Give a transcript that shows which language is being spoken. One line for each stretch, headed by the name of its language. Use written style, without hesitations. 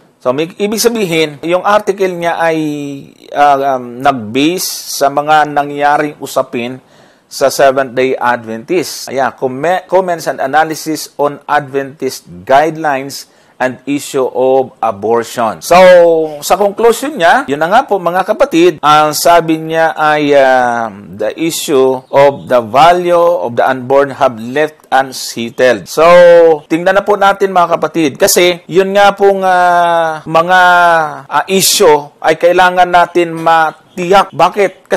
Filipino: So, ibig sabihin, yung article niya ay nag-base sa mga nangyaring usapin sa Seventh-day Adventist.
English: Ayan, comments and analysis on Adventist guidelines and issue of abortion.
Filipino: So, sa conclusion niya, yun na nga po, mga kapatid, ang sabi niya ay
English: the issue of the value of the unborn have left unsettled.
Filipino: So, tingnan na po natin, mga kapatid, kasi yun nga pong mga issue ay kailangan natin matiyak. Bakit?